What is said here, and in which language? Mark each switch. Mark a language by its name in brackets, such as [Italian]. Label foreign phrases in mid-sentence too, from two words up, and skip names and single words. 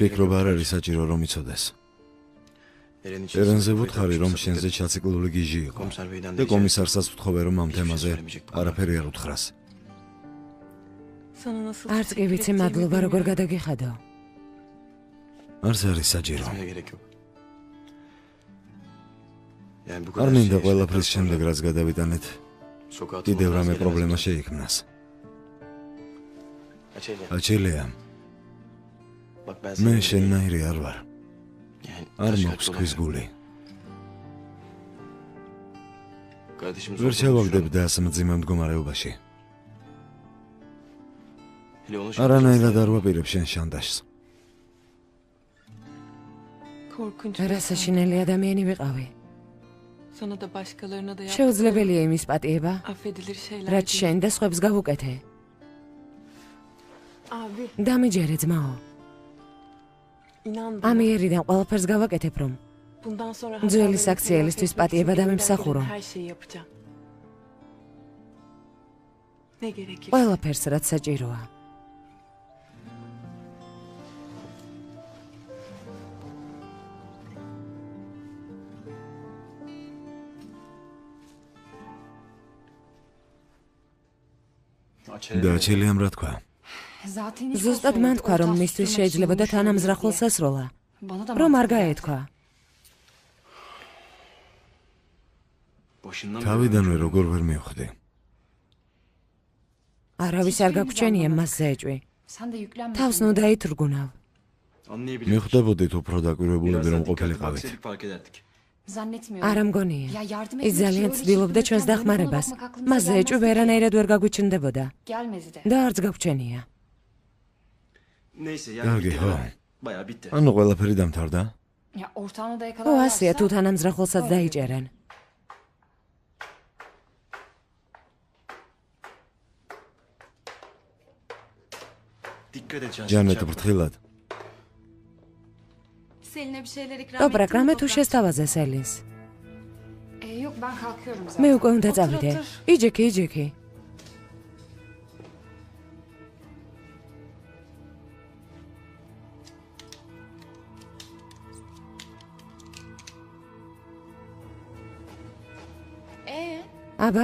[Georgian] ფიქრობ არ არის საჭირო რომ იცოდეს. ერენზე ვუთხარი რომ შენზე ჩაციკლული გიჟი იყო და კომისარსაც ვთხოვე რომ ამ თემაზე არაფერი არ უთხრას. არც კი ვიცი მადლობა როგორ გადაგიხადო. არც არის საჭირო. [Turkish] Etmeye gerek yok. Yani bu [Georgian] არ [Turkish] kadar [Georgian] მინდა [Turkish] şey [Georgian] ყველაფრის [Turkish] yaşadıktan [Georgian] შემდეგ [Turkish] sonra [Georgian] რაც გადავიტანეთ, [Turkish] sokağa [Georgian] კიდევ [Turkish] atılmaz [Georgian] რამე [Turkish] gelemez. [Georgian] პრობლემა შეიქმნას. Açelya, აჩელია, [Turkish] bak ben [Georgian] მე [Turkish] senin [Georgian] შენნაირი არ ვარ. [Turkish] yani [Georgian] არ [Turkish] taş [Georgian] მაქვს [Turkish] kalpli [Georgian] ქვის [Turkish] olamıyorum. [Georgian] გული. [Turkish] Kardeşimiz [Georgian] ვერ [Turkish] ortada [Georgian] ჩავაგდებდა ასე მძიმე მდგომარეობაში. [Turkish] Hele onu [Georgian] არანაირად არ ვაპირებ შენ შანდაშს. რა საშინელი ადამიანი ვიყავი. [Turkish] Sana da başkalarına da [Georgian] შეუძლებელია იმის პატიება, [Turkish] affedilir şeyler [Georgian] რაც [Turkish] değil. [Georgian] შენ და სხვებს გავუკეთე. [Turkish] Abi, [Georgian] დამიჯერე ძმაო. [Turkish] inan bana. [Georgian] ამიერიდან ყველაფერს გავაკეთებ რომ [Turkish] Bundan sonra [Georgian] ძველი [Turkish] hatalarını [Georgian] საქციელისთვის [Turkish] telafi etmek [Georgian] პატიება [Turkish] için [Georgian] დამიმსახურო. [Turkish] elimden gelen her şeyi yapacağım. Ne gerekir? [Georgian] ყველაფერს რაც საჭიროა. და აჩელიამ რა თქვა? ზუსტად მან თქვა რომ მისთვის შეიძლებოდა თანამზრახულ სასროლა. რომ არ გაეთქვა. [Turkish] Başından [Georgian] თავიდანვე როგორ ვერ მივხვდი. არავის არ გაგვჩენია მასზე ეჭვი. თავს ნუ დაითრგუნავ. [Turkish] anlayabilir. [Georgian] მივხვდებოდით უფრო დაკვირვებულები რომ ყოფილიყავით. [Turkish] fark ederdik. [Georgian] არა მგონია. ის ძალიან ცდილობდა ჩვენს დახმარებას. მასზე ეჭვი ვერანაირად ვერ გაგვიჩნდებოდა. და არც გაგვჩენია. [Turkish] Neyse [Georgian] Kargi, [Turkish] bitti [Georgian] ho. [Turkish] be. Bayağı bitti. [Georgian] ანუ ყველაფერი დამთავრდა? ო, ასეა თუ თანამზრახულსაც დაიჭერენ. [Turkish] Dikkat et Cansu. [Georgian] ჯანეთ [Turkish] çarpma. [Georgian] ბრთხილად. [Turkish] Selin'e bir şeyler ikram [Georgian] ტოპრაკ, [Turkish] ettin mi [Georgian] რამე თუ [Turkish] toprak? [Georgian] შესთავაზე სელინს. [Turkish] Yok ben kalkıyorum zaten. [Georgian] მე უკვე უნდა წავიდე. იჯექი, იჯექი. აბა,